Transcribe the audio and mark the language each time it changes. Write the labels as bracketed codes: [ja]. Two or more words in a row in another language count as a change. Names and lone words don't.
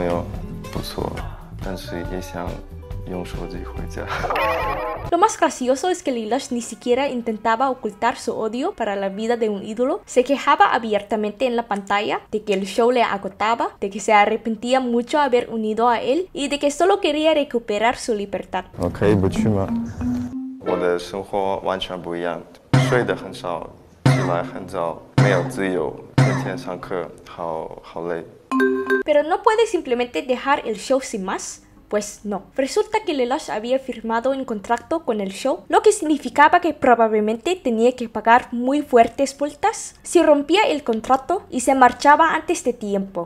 [es] Lo más gracioso es que Lelouch ni siquiera intentaba ocultar su odio para la vida de un ídolo. Se quejaba abiertamente en la pantalla de que el show le agotaba, de que se arrepentía mucho haber unido a él y de que solo quería recuperar su libertad. [zh] 我的生活完全不一样，睡得很少，起来很早，没有自由，天天上课，好累。 [es] Pero no puede simplemente dejar el show sin más. Pues no. Resulta que Lelouch había firmado un contrato con el show, lo que significaba que probablemente tenía que pagar muy fuertes multas si rompía el contrato y se marchaba antes de tiempo.